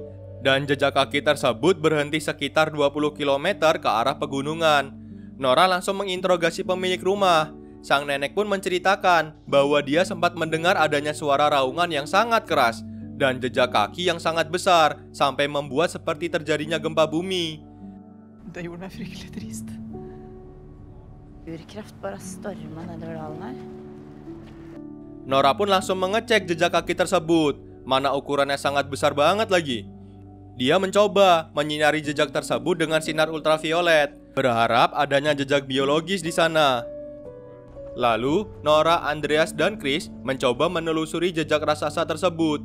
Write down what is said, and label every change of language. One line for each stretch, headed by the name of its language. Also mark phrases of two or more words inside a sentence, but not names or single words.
Indonesian: Dan jejak kaki tersebut berhenti sekitar 20 km ke arah pegunungan. Nora langsung menginterogasi pemilik rumah. Sang nenek pun menceritakan bahwa dia sempat mendengar adanya suara raungan yang sangat keras. dan jejak kaki yang sangat besar sampai membuat seperti terjadinya gempa bumi.
Norwegian: Det gjorde meg fryktelig trist. Urkraft bare storma nedover dalen her.
Indonesian: Nora pun langsung mengecek jejak kaki tersebut, mana ukurannya sangat besar banget lagi. Dia mencoba menyinari jejak tersebut dengan sinar ultraviolet, berharap adanya jejak biologis di sana. Lalu, Nora, Andreas, dan Chris mencoba menelusuri jejak raksasa tersebut.